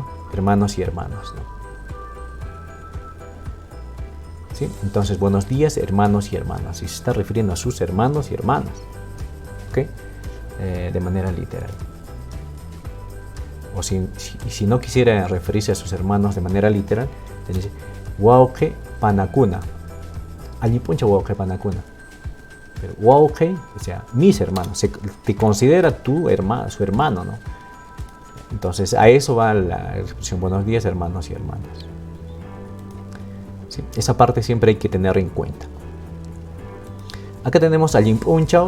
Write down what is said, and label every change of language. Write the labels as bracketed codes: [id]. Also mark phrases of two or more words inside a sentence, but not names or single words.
[es] Hermanos y hermanas, ¿no? ¿Sí? Entonces, buenos días, hermanos y hermanas, y se está refiriendo a sus hermanos y hermanas, ¿ok? De manera literal. O si no quisiera referirse a sus hermanos de manera literal, le dice [qu] wauke panakuna. Allí puncha wauke panakuna. [es] Pero wauke, o sea, mis hermanos, te considera tu hermano, su hermano, ¿no? Entonces a eso va la expresión buenos días, hermanos y hermanas. ¿Sí? Esa parte siempre hay que tener en cuenta. Acá tenemos al punchao.